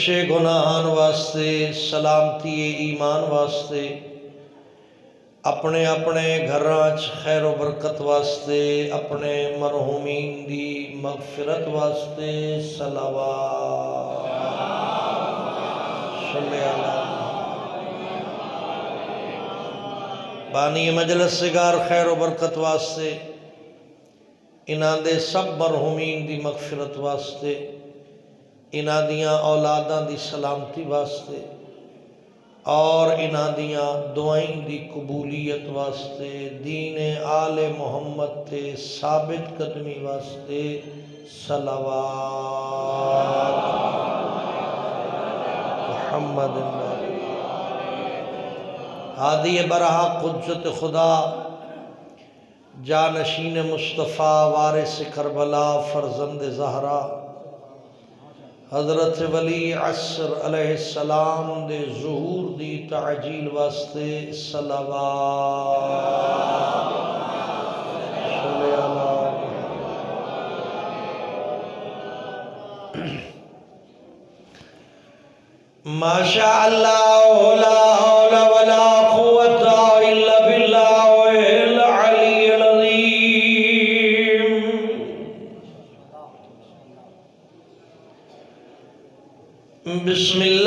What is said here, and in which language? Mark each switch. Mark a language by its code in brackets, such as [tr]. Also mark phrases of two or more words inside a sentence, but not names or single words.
[pa] گناہان واسطے سلامتی ایمان واسطے اپنے اپنے گھراں خیر و برکت واسطے اپنے مرحومین دی مغفرت واسطے صلوات [ar] صلی اللہ [pa] بانی مجلس سگار خیر و برکت واسطے انہاں دے سب مرحومین دی مغفرت واسطے انہاں دیاں اولاداں دی سلامتی واسطے اور انہاں دیاں دعائیں دی قبولیت واسطے دین آل محمد تے ثابت قدمی واسطے صلوات محمد ہادی برہا قدرت خدا جانشین مصطفیٰ وارث کربلا فرزند زہرا حضرت ولی عصر [ar] علیہ السلام [pa] دے ظہور دی تعجیل واسطے [ar] صلوات صلی اللہ ما شاء اللہ لا حول ولا قوة الا باللہ العلی العظیم بسم